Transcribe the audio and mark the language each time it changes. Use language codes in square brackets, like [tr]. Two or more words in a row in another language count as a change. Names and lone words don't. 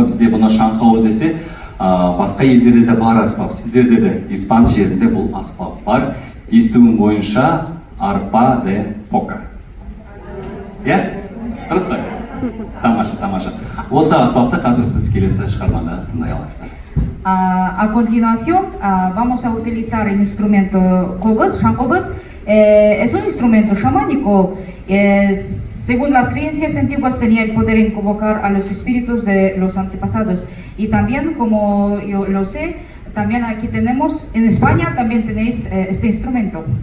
[kk] Бізде бұны шам қобыз десе, басқа елдерде де бар аспап. Сіздерде де Испан жерінде бұл аспап бар. Естуім бойынша арпа де пока. Иә? Дұрыс па? Тамаша, тамаша. Осы аспапты қазір сіз келесі шығармада тыңдай аласыздар. [es] A continuación vamos a utilizar el instrumento cobos, shankobot. Es un instrumento chamánico. Según las creencias antiguas tenía el poder en convocar a los espíritus de los antepasados. Y también, como yo lo sé, también aquí tenemos, en España también tenéis este instrumento.